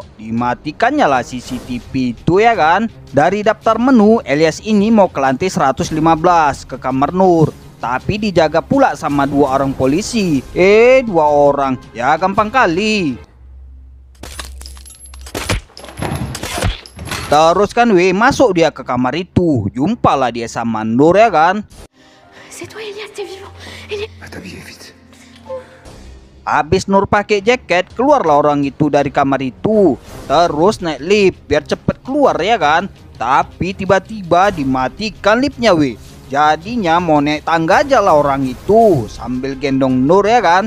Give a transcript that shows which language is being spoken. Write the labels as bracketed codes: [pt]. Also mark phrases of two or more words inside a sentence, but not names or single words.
[id] Dimatikannya lah CCTV itu ya kan. Dari daftar menu, Elias ini mau ke lantai 115 ke kamar Nur. Tapi dijaga pula sama 2 orang polisi. 2 orang, ya gampang kali. Terus kan masuk dia ke kamar itu. Jumpalah dia sama Nur ya kan. [fr] C'est toi, Elias, t'es vivant. Elias. Va t'habiller vite. [id] Habis Nur pakai jaket, keluarlah orang itu dari kamar itu. Terus naik lift biar cepet keluar ya kan. Tapi tiba-tiba dimatikan liftnya Jadinya mau naik tangga aja lah orang itu sambil gendong Nur ya kan.